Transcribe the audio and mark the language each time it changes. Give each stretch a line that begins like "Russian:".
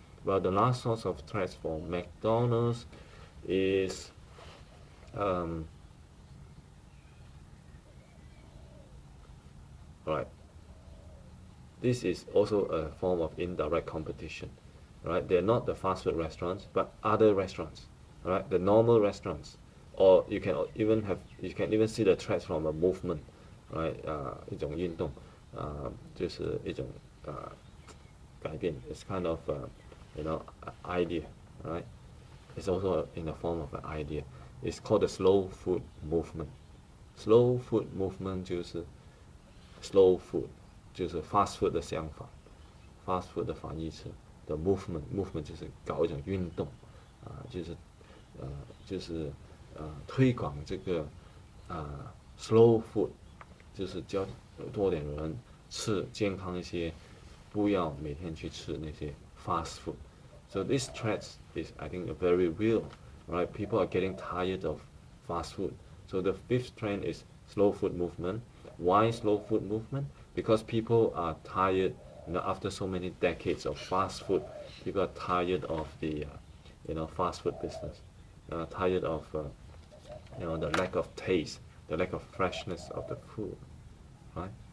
English: Well, the last source of threats for McDonald's is right. This is also a form of indirect competition, right? They're not the fast food restaurants, but other restaurants, right? The normal restaurants, or you can even see the threats from a movement, right?
Chinese: 一种运动，就是一种改变。
English: It's kind of idea, right? It's also in the form of an idea. It's called the slow food movement.
Chinese: Slow food movement 就是 slow food 就是 fast food 的相反 ，fast food 的反义词的 movement 就是搞一种运动，就是推广这个slow food，就是教多点人吃健康一些，不要每天去吃那些 fast food.
English: So this threat is, I think, very real, right? People are getting tired of fast food. So the 5th trend is slow food movement. Why slow food movement? Because people are tired, after so many decades of fast food, people are tired of the, fast food business, tired of, the lack of taste, the lack of freshness of the food, right?